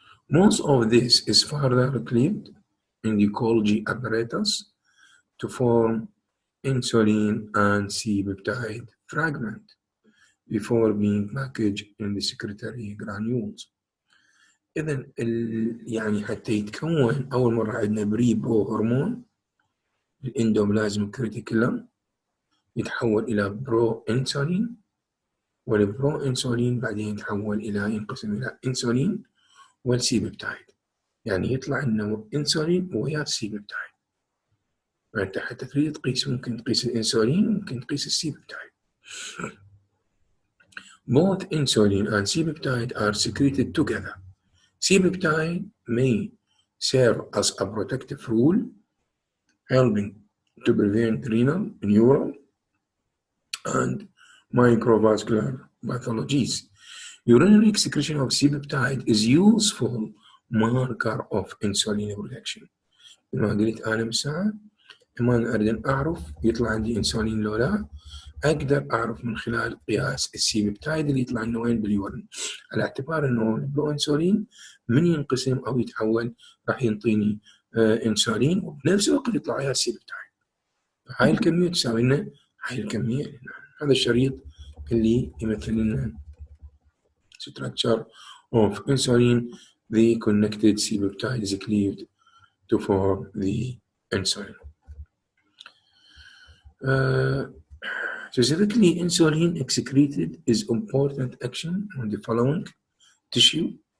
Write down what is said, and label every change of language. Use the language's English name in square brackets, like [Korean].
[English] Most of this is further cleaved in the Golgi apparatus to form insulin and C-peptide fragment before being packaged in the secretory granules. [Arabic] إذن يعني حتى يتكون أول مرة عندنا برو هرمون الاندوبلازميك ريتيكولم يتحول إلى برو إنسولين، والبرو إنسولين بعدين يتحول إلى ينقسم إلى إنسولين والسي بيبتايد، يعني يطلع إنه إنسولين ويا سي بيبتايد. فأنت حتى تريد تقيس ممكن تقيس الإنسولين ممكن تقيس السي بيبتايد. [English] Both insulin and C-peptide are secreted together. C-peptide may serve as a protective rule, helping to prevent renal, neural, and microvascular pathologies. Urinary excretion of C-peptide is useful marker of insulin production. [Arabic] لما قلت أنا بساعة لما أريد أعرف يطلع عندي إنسولين لو لا، أقدر أعرف من خلال قياس السي بيبتايد اللي يطلع إنه وين باليورين، على اعتبار إنه البرو إنسولين من ينقسم أو يتحول راح ينطيني إنسولين وبنفس الوقت يطلع وياه السي بيبتايد. هاي الكمية تساوي لنا هاي الكمية. هذا الشريط اللي يمثل لنا [English] structure of insulin. The connected C peptide is cleaved to form the insulin. Specifically, insulin excreted is important action on the following tissue.